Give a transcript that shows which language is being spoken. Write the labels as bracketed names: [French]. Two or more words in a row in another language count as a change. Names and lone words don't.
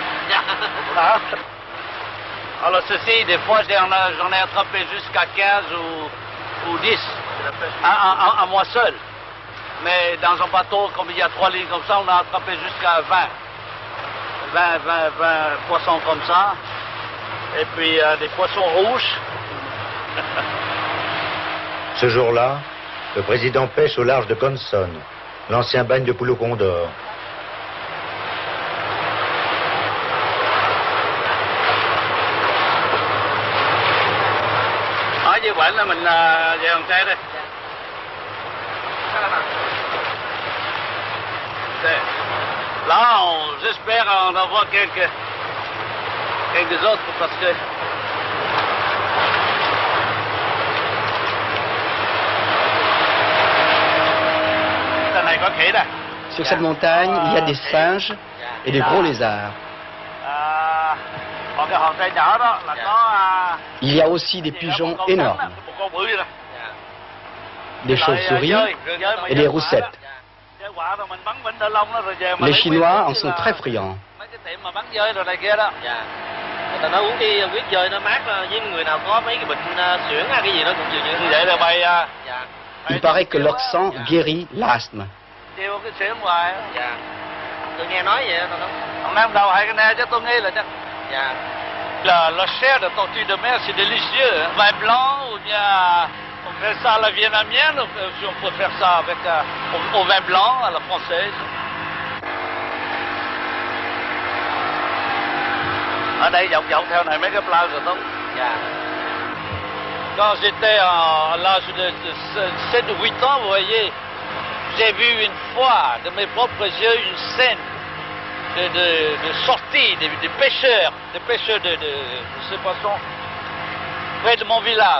[Vietnamese] Đó. [French] Alors ceci, des fois j'en ai attrapé jusqu'à 15 ou 10 à moi seul. Mais dans un bateau, comme il y a 3 lignes comme ça, on a attrapé jusqu'à 20 poissons comme ça. Et puis des poissons rouges. Ce jour-là, le président pêche au large de Conson, l'ancien bagne de poules au Condor. [Vietnamese] Như vậy là mình về hàng tre đây. [French] Là, j'espère en avoir quelques autres parce que [Vietnamese] cái này có khỉ đây. [French] Sur cette montagne, il y a des singes et des gros lézards. [Vietnamese] Còn cái hòn tre nhỏ đó là có [French] Il y a aussi des pigeons énormes, [Vietnamese] một con bự đây. [French] des chauves-souris et des roussettes. Les Chinois en sont très friands. [Vietnamese] Mấy cái tiệm mà bắn dơi rồi này kia đó. Người ta nói uống cái huyết dơi nó mát với người nào có mấy cái bệnh suyễn hay cái gì đó cũng dường như vậy là bày [French] Il paraît que leur sang guérit l'asthme. [Vietnamese] tiêu cái suyễn ngoài. dạ tôi nghe nói vậy đó. Ông Nam đầu hay cái này chắc tôi nghĩ là chắc. Dạ. [French] La chair de tortue de mer, c'est délicieux. Hein? Vin blanc, ou bien on fait ça à la vietnamienne, si on peut faire ça avec au vin blanc, à la française. [Vietnamese] Ở đây dọc dọc theo này mấy cái plage tốt. Dạ. [French] Quand j'étais à l'âge de 7 ou 8 ans, vous voyez, j'ai vu une fois de mes propres yeux une scène de sortie des pêcheurs de ces poissons près de mon village.